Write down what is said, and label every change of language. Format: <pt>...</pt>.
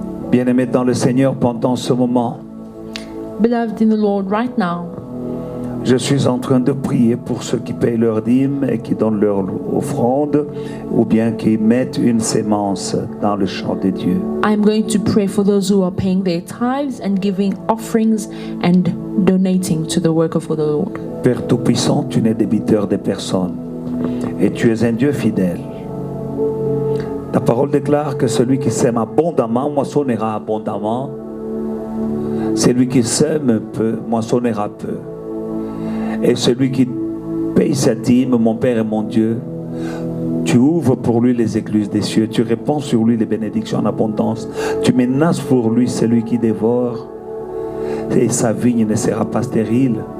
<fr>Bien-aimés dans le Seigneur, pendant ce moment,</fr> <en>Beloved in the Lord, right now,</en> <fr>je suis en train de prier pour ceux qui payent leur dîme et qui donnent leur offrande ou bien qui mettent une sémence dans le champ de Dieu.</fr> <en>I'm going to pray for those who are paying their tithes and giving offerings and donating to the work of the Lord.</en> <fr>Père Tout-Puissant, tu n'es débiteur de personne et tu es un Dieu fidèle. Ta parole déclare que celui qui sème abondamment moissonnera abondamment. Celui qui sème peu moissonnera peu. Et celui qui paye sa dîme, mon Père et mon Dieu, tu ouvres pour lui les écluses des cieux, tu répands sur lui les bénédictions en abondance, tu menaces pour lui celui qui dévore, et sa vigne ne sera pas stérile.</fr>